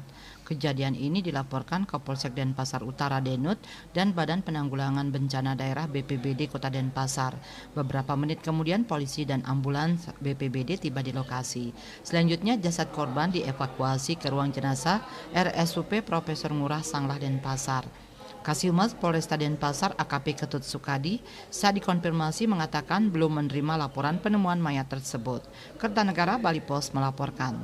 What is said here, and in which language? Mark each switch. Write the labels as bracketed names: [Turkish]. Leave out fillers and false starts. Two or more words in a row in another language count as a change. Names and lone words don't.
[Indonesian] Kejadian ini dilaporkan ke Polsek Denpasar Utara Denut dan Badan Penanggulangan Bencana Daerah BPBD Kota Denpasar. Beberapa menit kemudian polisi dan ambulans BPBD tiba di lokasi. Selanjutnya jasad korban dievakuasi ke ruang jenazah RSUP Profesor Ngurah Sanglah Denpasar. Kasihumas Polresta Denpasar AKP Ketut Sukadi saat dikonfirmasi mengatakan belum menerima laporan penemuan mayat tersebut. Kertanegara Bali Pos melaporkan.